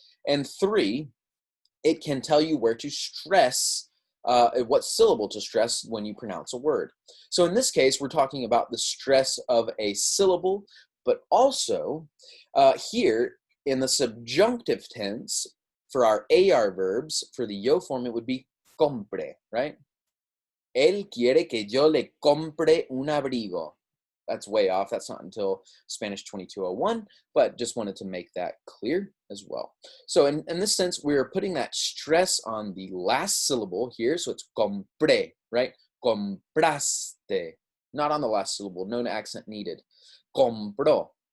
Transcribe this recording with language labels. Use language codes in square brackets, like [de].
[en] And 3, it can tell you where to stress, what syllable to stress when you pronounce a word. So in this case, we're talking about the stress of a syllable, but also here in the subjunctive tense, for our AR verbs, for the yo form, it would be compre, right? [es] Él quiere que yo le compre un abrigo. [en] That's way off. That's not until Spanish 2201, but just wanted to make that clear as well. So in this sense, we're putting that stress on the last syllable here. So it's compre, right? Compraste. Not on the last syllable. No accent needed. Compró.